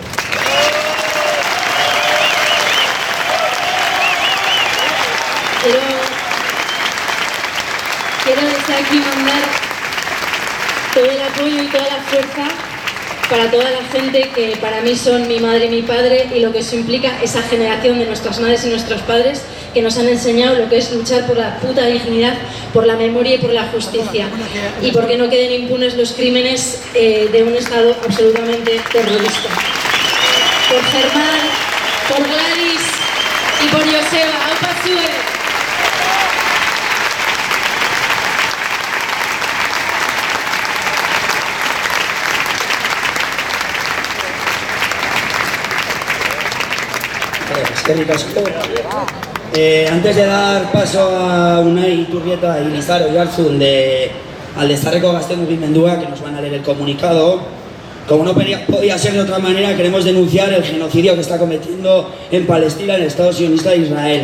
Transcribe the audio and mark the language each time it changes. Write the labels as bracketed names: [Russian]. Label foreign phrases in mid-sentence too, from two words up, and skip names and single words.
[Spanish] Quiero desde aquí mandar todo el apoyo y toda la fuerza para toda la gente que para mí son mi madre y mi padre, y lo que eso implica esa generación de nuestras madres y nuestros padres que nos han enseñado lo que es luchar por la puta dignidad, por la memoria y por la justicia, y porque no queden impunes los crímenes de un Estado absolutamente terrorista. Por Germán, por Gladys y por Joseba, [Basque] ¡aupa zue! [Spanish] Antes de dar paso a Unai Iturrieta y Lizaro y Arzun de Aldezarreko Gazte Mugimendua, que nos van a leer el comunicado, como no podía ser de otra manera, queremos denunciar el genocidio que está cometiendo en Palestina el Estado sionista de Israel.